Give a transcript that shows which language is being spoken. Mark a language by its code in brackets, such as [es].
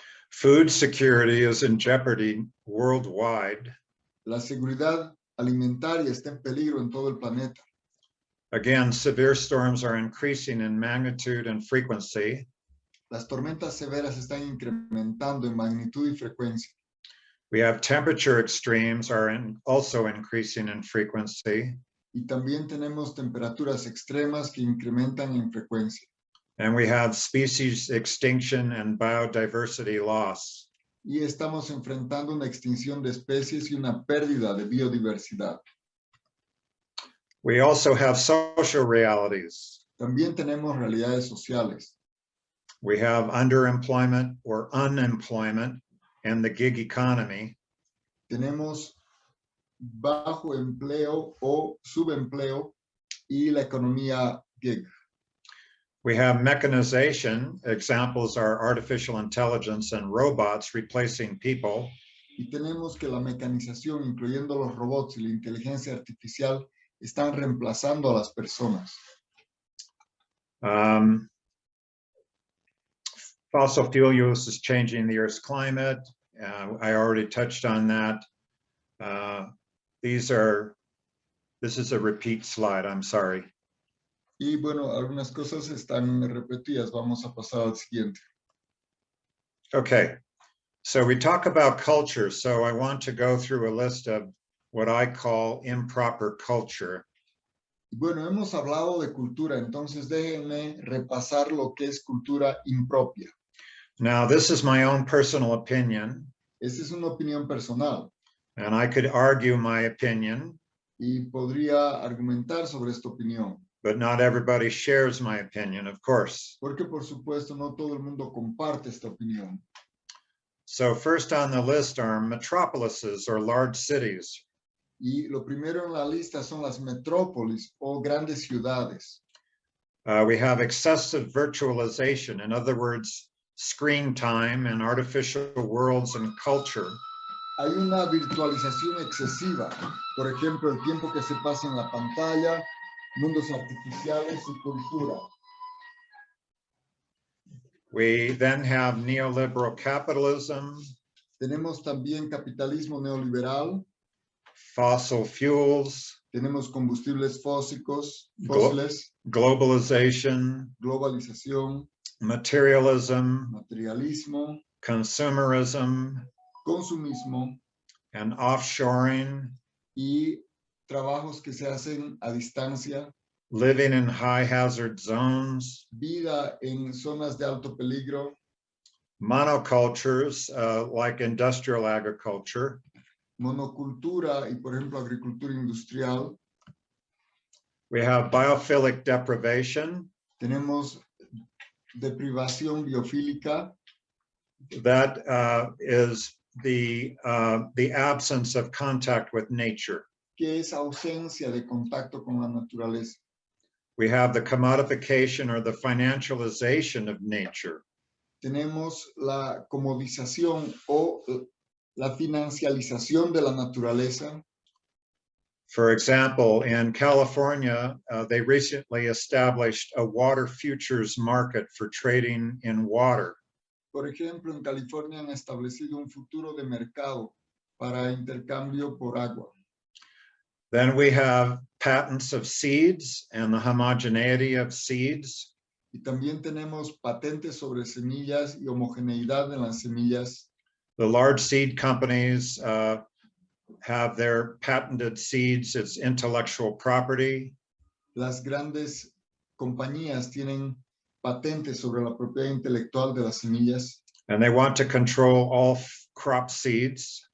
[en] Food security is in jeopardy worldwide. [es] La seguridad alimentaria está en peligro en todo el planeta. [en] Again, severe storms are increasing in magnitude and frequency. [es] Las tormentas severas están incrementando en magnitud y frecuencia. [en] We have temperature extremes also increasing in frequency. [es] Y también tenemos temperaturas extremas que incrementan en frecuencia. [en] And we have species extinction and biodiversity loss. [es] Y estamos enfrentando una extinción de especies y una pérdida de biodiversidad. [en] We also have social realities. [es] También tenemos realidades sociales. [en] We have underemployment or unemployment and the gig economy. [es] Tenemos bajo empleo o subempleo y la economía gig. [en] We have mechanization. Examples are artificial intelligence and robots replacing people. [es] Y tenemos que la mecanización, incluyendo los robots y la inteligencia artificial, están reemplazando a las personas. [en] Fossil fuel use is changing the Earth's climate. I already touched on that. This is a repeat slide, I'm sorry. [es] Y bueno, algunas cosas están repetidas. Vamos a pasar al siguiente. [en] Okay, so we talk about culture. So I want to go through a list of what I call improper culture. [es] Bueno, hemos hablado de cultura, entonces déjenme repasar lo que es cultura impropia. [en] Now, this is my own personal opinion. [es] Esta es una opinión personal. [en] And I could argue my opinion. [es] Y podría argumentar sobre esta opinión. [en] But not everybody shares my opinion, of course. [es] Porque, por supuesto, no todo el mundo comparte esta opinión. [en] So first on the list are metropolises or large cities. [es] Y lo primero en la lista son las metrópolis o grandes ciudades. [en] We have excessive virtualization, in other words, screen time and artificial worlds and culture. [es] Hay una virtualización excesiva, por ejemplo, el tiempo que se pasa en la pantalla, mundos artificiales y cultura. [en] We then have neoliberal capitalism. [es] Tenemos también capitalismo neoliberal. [en] Fossil fuels. [es] Tenemos combustibles fósiles. [en] Globalization. [es] Globalización. [en] Materialism. [es] Materialismo. [en] Consumerism. [es] Consumismo. [en] And offshoring. [es] Y trabajos que se hacen a distancia. [en] Living in high hazard zones. [es] Vida en zonas de alto peligro. [en] Monocultures like industrial agriculture. [es] Monocultura y, por ejemplo, agricultura industrial. [en] We have biophilic deprivation. [es] Tenemos deprivación biofílica. [en] That is the absence of contact with nature. [es] Que es ausencia de contacto con la naturaleza. [en] We have the commodification or the financialization of nature. [es] Tenemos la comodización o la financialización de la naturaleza. [en] For example, in California, they recently established a water futures market for trading in water. [es] Por ejemplo, en California han establecido un futuro de mercado para intercambio por agua. [en] Then we have patents of seeds and the homogeneity of seeds. [es] Y también tenemos patentes sobre semillas y homogeneidad en las semillas. [en] The large seed companies have their patented seeds as intellectual property. [es] Las grandes compañías tienen patentes sobre la propiedad intelectual de las semillas. [en] And they want to control all crop seeds.